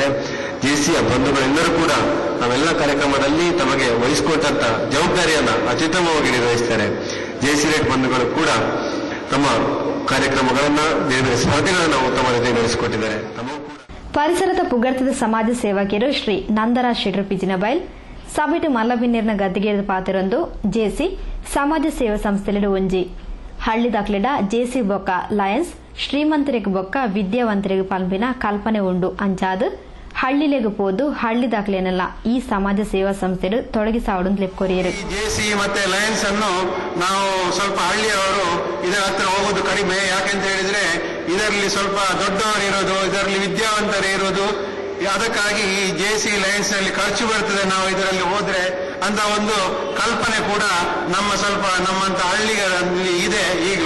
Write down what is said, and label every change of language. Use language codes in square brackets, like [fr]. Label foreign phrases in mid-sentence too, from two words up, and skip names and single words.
[kn] ಜೇಸಿಯ ಬಂಧುಗಳೆಲ್ಲರೂ ಕೂಡ ನಾವೆಲ್ಲ ಕಾರ್ಯಕ್ರಮದಲ್ಲಿ ತಮಗೆ ವಹಿಸಿಕೊಟ್ಟಂತ ಜವಾಬ್ದಾರಿಯನ್ನ ಅತ್ಯುತ್ತಮವಾಗಿ ನಿರ್ವಹಿಸ್ತಾರೆ. ಜೇಸಿರೇಟ್ ಬಂಧುಗಳು ಕೂಡ ತಮ್ಮ ಕಾರ್ಯಕ್ರಮಗಳನ್ನ ಬೇರೆ ಬೇರೆ ಸ್ಪರ್ಧೆಗಳನ್ನ ಉತ್ತಮ ರೀತಿಯಲ್ಲಿ ನಡೆಸಿಕೊಟ್ಟಿದ್ದಾರೆ. [tcy] ಪರಿಸರದ ಪುಗಡ್ತದ ಸಮಾಜ ಸೇವಕರು ಶ್ರೀ ನಂದರಾಜ್ ಶೆಟ್ರು ಪಿಜಿನಬೈಲ್ ಸಬಿಟು ಮಲ್ಲಬಿನ್ನೇರ್ನ ಗದ್ದಿಗೆದ ಪಾತ್ರರೊಂದು ಜೇಸಿ ಸಮಾಜ ಸೇವಾ ಸಂಸ್ಥೆಲೆಡು ಒಂಜಿ ಹಳ್ಳಿ ದಾಖಲೆಡ ಜೇಸಿ ಬೊಕ್ಕ ಲಯನ್ಸ್ ಶ್ರೀಮಂತರಿಗೆ ಬೊಕ್ಕ ವಿದ್ಯಾವಂತರಿಗೆ ಪಲ್ಪಿನ ಕಲ್ಪನೆ ಉಂಡು ಅಂಚಾದು ಹಳ್ಳಿಲೆಗೆ ಹೋದು ಹಳ್ಳಿ ದಾಖಲೆನೆಲ್ಲ ಈ ಸಮಾಜ ಸೇವಾ ಸಂಸ್ಥೆಡು ತೊಡಗಿಸಾವಡು ಲೆಪ್ಕೊರಿಯರು. [kn] ಜೇಸಿ ಮತ್ತೆ ಲಯನ್ಸ್ ಅನ್ನು ನಾವು ಸ್ವಲ್ಪ ಹಳ್ಳಿಯವರು ಇದರ ಹತ್ರ ಹೋಗೋದು ಕಡಿಮೆ. ಯಾಕೆಂತ ಹೇಳಿದ್ರೆ ಇದರಲ್ಲಿ ಸ್ವಲ್ಪ ದೊಡ್ಡವರು ಇರೋದು, ಇದರಲ್ಲಿ ವಿದ್ಯಾವಂತರು ಇರೋದು, ಅದಕ್ಕಾಗಿ ಈ ಜೇಸಿ ಲಯನ್ಸ್ ನಲ್ಲಿ ಖರ್ಚು ಬರ್ತದೆ ನಾವು ಇದರಲ್ಲಿ ಹೋದ್ರೆ ಅಂತ ಒಂದು ಕಲ್ಪನೆ ಕೂಡ ನಮ್ಮಂತ ಹಳ್ಳಿಗಳಲ್ಲಿ ಇದೆ ಈಗಲೂ.